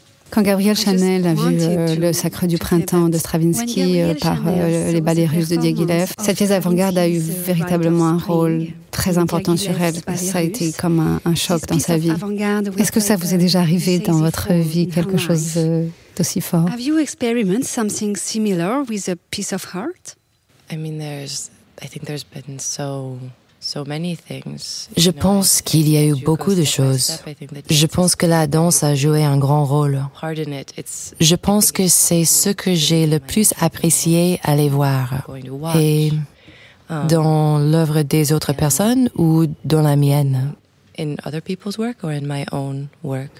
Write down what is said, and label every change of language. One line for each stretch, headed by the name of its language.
French: Quand Gabrielle Chanel a vu Le Sacre du Printemps de Stravinsky par les ballets russes de Diaghilev, cette pièce d'avant-garde a eu véritablement un rôle très important sur elle. Ça a été comme un choc dans sa vie. Est-ce que ça vous est déjà arrivé dans votre vie, quelque chose d'aussi fort?
English: Have you experienced something similar with a piece of art? I think there's been so many things.
French: Je pense qu'il y a eu beaucoup de choses. Je pense que la danse a joué un grand rôle. Je pense que c'est ce que j'ai le plus apprécié à les voir. Et dans l'œuvre des autres personnes ou dans la mienne?
English: In other people's work or in my own work?